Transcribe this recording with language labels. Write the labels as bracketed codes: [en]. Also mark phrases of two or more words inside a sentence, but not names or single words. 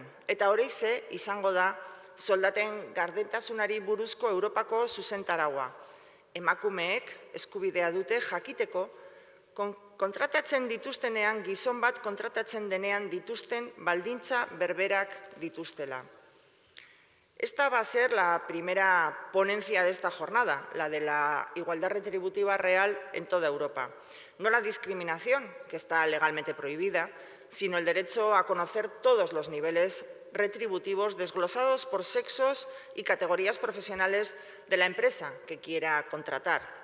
[eu] Eta horixe izango da soldaten gardentasunari buruzko Europako zuzentaraua. Emakumeek eskubidea dute jakiteko kontratatzen dituztenean, gizon bat kontratatzen denean dituzten baldintza berberak dituztela. [es] Esta va a ser la primera ponencia de esta jornada, la de la igualdad retributiva real en toda Europa. No la discriminación, que está legalmente prohibida, sino el derecho a conocer todos los niveles retributivos desglosados por sexos y categorías profesionales de la empresa que quiera contratar.